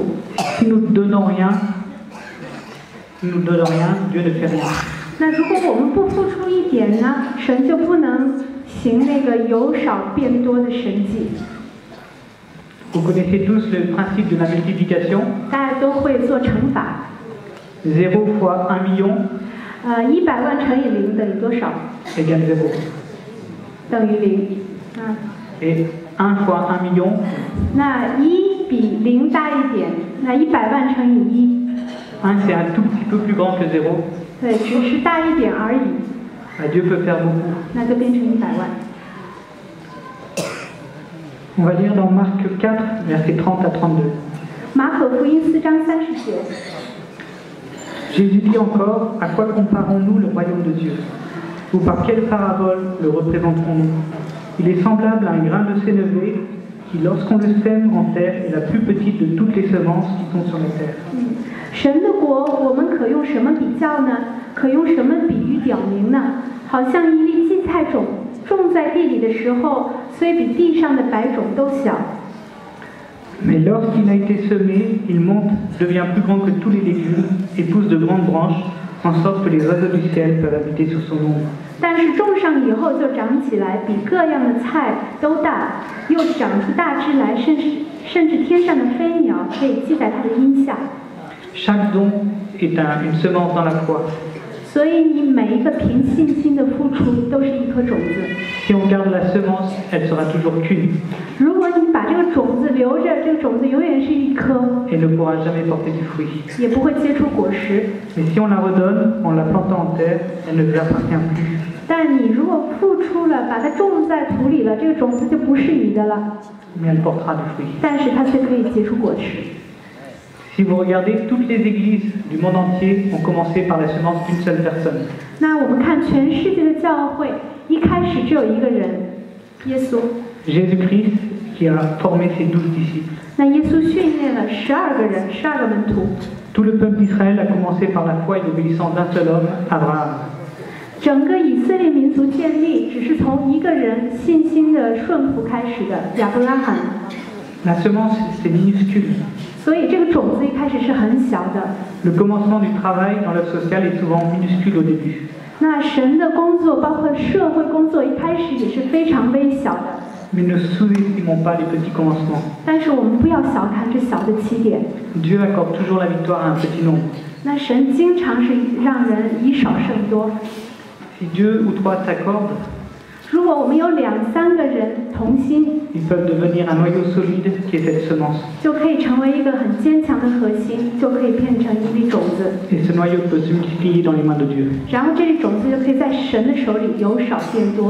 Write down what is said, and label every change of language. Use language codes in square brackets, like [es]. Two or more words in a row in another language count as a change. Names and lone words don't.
[fr] Si nous ne donnons rien, Dieu ne fait rien. [zh] 那如果我们不付出一点呢，神就不能行那个由少变多的神迹。 [fr] Vous connaissez tous le principe de la multiplication. [zh] 大家都会做乘法。 [fr] 0 fois 1 million [zh] 100 万乘以0等于多少？ [fr] égale 0. [zh] 等于0。 [fr] Et 1 fois 1 million [zh] 那1比0大一点，那100万乘以 [fr] 1 c'est un tout petit peu plus grand que 0. [zh] 1，对，只是大一点而已。 [fr] Dieu peut faire beaucoup. [zh] 那就变成100万。 [fr] On va lire dans Marc 4, versets 30 à 32. [zh] 马可福音4章30节。 [fr] Jésus dit encore, à quoi comparons-nous le royaume de Dieu? Ou par quelle parabole le représenterons-nous? Il est semblable à un grain de sénévé qui, lorsqu'on le sème en terre, est la plus petite de toutes les semences qui sont sur la terre. [zh] 神的国，我们可用什么比较呢？可用什么比喻表明呢？好像一粒荠菜种种在地里的时候，虽比地上的白种都小。 [fr] Mais lorsqu'il a été semé, il monte, devient plus grand que tous les légumes et pousse de grandes branches, en sorte que les oiseaux du ciel peuvent habiter sous son ombre. [zh] 但是种上以后就长起来，比各样的菜都大，又长出大枝来，甚至天上的飞鸟可以栖在它的荫下。 [fr] Chaque don est une semence dans la foi. [zh] 所以你每一个凭信心的付出都是一颗种子。 [fr] Si on garde la semence, elle sera toujours qu'une [zh] 如果你把这个种子留着，这个种子永远是一颗， [fr] et ne pourra jamais porter du fruit. [zh] 也不会结出果实。 [fr] Mais si on la redonne, en la plantant en terre, elle ne lui appartient plus. [zh] 但你如果付出了，把它种在土里了，这个种子就不是你的了， [fr] Mais elle portera du fruit. [zh] 但是它却可以结出果实。 [fr] Si vous regardez, toutes les églises du monde entier ont commencé par la semence d'une seule personne. [zh] 那我们看全世界的教会，一开始只有一个人，耶稣。 [fr] Jésus-Christ qui a formé ses 12 disciples. [zh] 那耶稣训练了12个人，12个门徒。 [fr] Tout le peuple d'Israël a commencé par la foi et l'obéissance d'un seul homme, Abraham. [zh] 整个以色列民族建立，只是从一个人信心的顺服开始的，亚伯拉罕。 [fr] La semence, c'est minuscule. [zh] 所以这个种子一开始是很小的。 [fr] Le commencement du travail dans l'œuvre sociale est souvent minuscule au début. [zh] 那神的工作，包括社会工作，一开始也是非常微小的。 [fr] Mais ne sous-estimons pas les petits commencements. [zh] 但是我们不要小看这小的起点。 [fr] Dieu accorde toujours la victoire à un petit nombre. [zh] 那神经常是让人以少胜多。 [fr] Si 2 ou 3 s'accordent, [zh] 如果我们有2、3个人同心， [fr] ils peuvent devenir un noyau solide qui est cette semence. [zh] 就可以成为一个很坚强的核心，就可以变成一粒种子。 [fr] Et ce noyau peut se multiplier dans les mains de Dieu. [zh] 然后这粒种子就可以在神的手里由少变多。